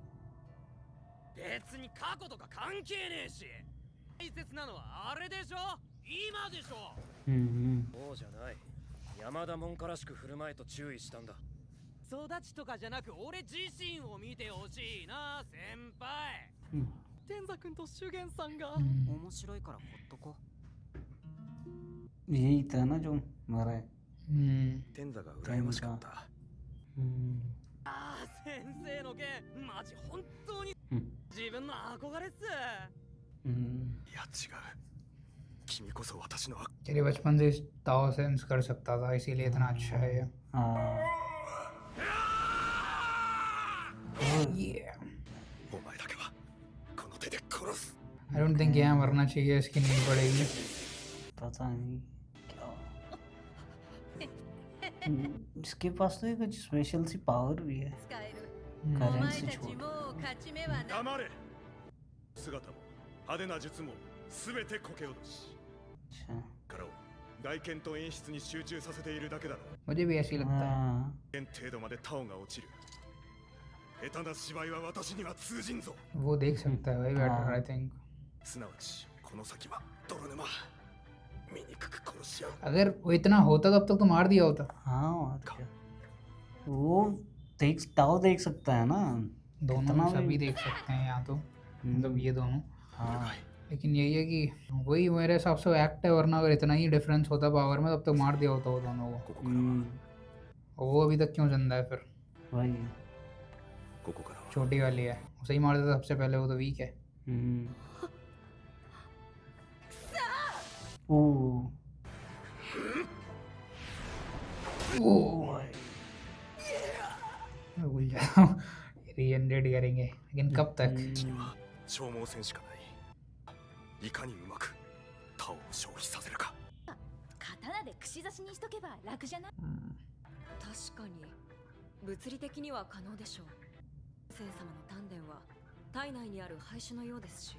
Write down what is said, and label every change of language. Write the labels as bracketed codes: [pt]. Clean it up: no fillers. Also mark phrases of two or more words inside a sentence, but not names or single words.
[ja] 別に過去とか関係ねえし、大切なのはあれでしょ、今でしょ。そうじゃない。山田門下らしく振る舞えと注意したんだ。育ちとかじゃなく俺自身を見てほしいな先輩。天座君と修験さんが面白いからほっとこ。 [hi] यही था ना जो मारा है। [ja] 天座が羨ましかった。ああ先生の剣マジ本当に自分の憧れっす。いや違う。君こそ私の [hi] तेरे बचपन से ताओ सेंस कर सकता था इसीलिए इतना अच्छा है ये। [en] Yeah. [ja] お前だけはこの手で殺す。 [en] I don't think [hi] यहाँ मरना चाहिए, इसकी नींद पड़ेगी। पता नहीं क्या। इसके पास तो एक कुछ स्पेशल सी पावर भी है। [ja] 使える。 [hi] करंट [ja] お前 [hi] से [ja] たち [hi] छोड़ [ja] もう勝ち目はない。黙れ。姿も派手な術も全てこけ落とし。 [hi] अच्छा [ja] からを外見と演出に集中させているだけだろう。 [hi] मुझे भी ऐसी लगता है। [ja] 剣程度までタオが落ちる。下手な芝居は私には通じんぞ。 [hi] वो देख सकता है भाई [en] better I think. [ja] すなわちこの先は泥沼。醜く殺し合う。 [hi] अगर वो इतना होता तब तक तो मार दिया होता। हाँ और क्या। वो ताओ देख सकता है ना। दोनों इतना सभी भी- देख सकते हैं यहाँ तो, मतलब ये दोनों। हाँ लेकिन यही है कि वही मेरे हिसाब से एक्ट है, वरना अगर इतना ही डिफरेंस होता पावर में तब तक मार दिया होता वो दोनों को। [ja] ここからは [hi] और वो अभी तक क्यों जिंदा है फिर? वही। [ja] ここからは [hi] छोटी वाली है, उसे ही मार देता सबसे पहले, वो तो वीक है। हम्म। ओ मैं भूल जाता हूँ रीजनरेट करेंगे, लेकिन कब तक? [ja] には消耗戦しかない。いかにうまくタオを消費させるか。刀で串刺しにしとけば楽じゃない？確かに物理的には可能でしょう。先様の丹田は体内にある廃種のようですし、